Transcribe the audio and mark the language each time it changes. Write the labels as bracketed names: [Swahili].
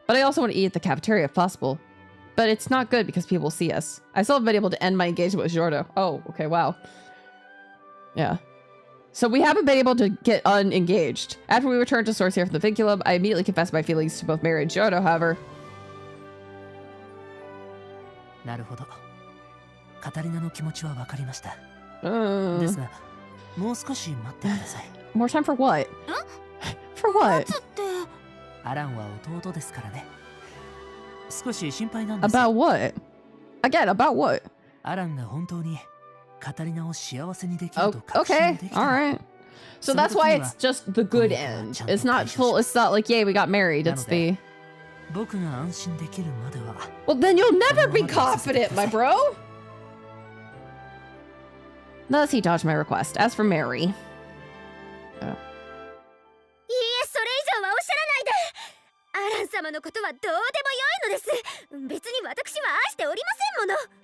[English] But I also want to eat at the cafeteria if possible. But it's not good because people see us. I still haven't been able to end my engagement with Jordo. Oh, okay, wow. Yeah. So we haven't been able to get unengaged. After we returned to source here from the vinculum, I immediately confessed my feelings to both Mary and Jordo, however. [Japanese] なるほど。カタリナの気持ちは分かりました。ですが、もう少し待ってください。 [English] More time for what? For what? [Japanese] アランは弟ですからね。少し心配なんです。 [English] About what? Again, about what? [Japanese] アランが本当にカタリナを幸せにできると確信 [English] Okay, [Japanese] できたら。 [English] alright. So that's why it's just the good end. It's not full, it's not like, yay, we got married. It's the... [Japanese] 僕が安心できるまでは。 [English] Well, then you'll never be confident, my bro! Thus, he dodged my request. As for Mary... [Japanese] いいえ、それ以上はおっしゃらないで。アラン様のことはどうでもよいのです。別に私は愛しておりませんもの。